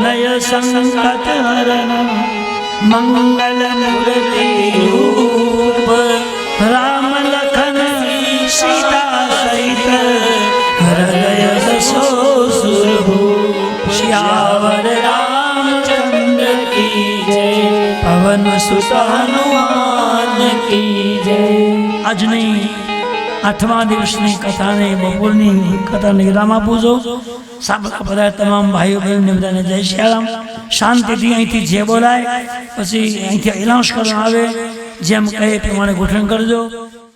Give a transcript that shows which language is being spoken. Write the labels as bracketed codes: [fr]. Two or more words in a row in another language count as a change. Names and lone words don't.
[hi] संकट हरण मंगल मूर्ति रूप राम लखन सीता सहित हृदय दसो सुरभूप श्यावर रामचंद्र की जय पवन सुत हनुमान की जय [gu] આજની 8મા દિવસની કથાને બપોરની કથાને વિરામ આપું છું. સાંભળવા બધા તમામ ભાઈઓ બહેનને બધાને જય શ્યારામ. શાંતિથી અહીંથી જે બોલાય પછી અહીંથી એનાઉન્સ કરવાનું આવે જેમ કહે એ પ્રમાણે ગોઠવણ કરજો.